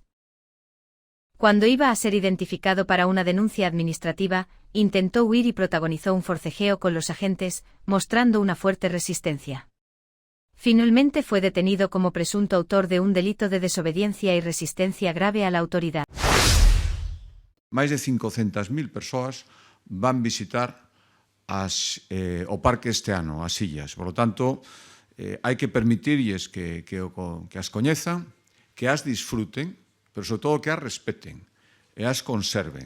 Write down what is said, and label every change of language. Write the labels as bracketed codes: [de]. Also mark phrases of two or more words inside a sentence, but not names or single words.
[es] Cuando iba a ser identificado para una denuncia administrativa, intentó huir y protagonizó un forcejeo con los agentes, mostrando una fuerte resistencia. Finalmente fue detenido como presunto autor de un delito de desobediencia y resistencia grave a la autoridad. [gl] Máis de 500.000 persoas van visitar o parque este ano, as illas. [es] Por lo tanto, [gl] hai que permitirlles que as coñezan, que as disfruten, pero sobre todo que as respeten e as conserven.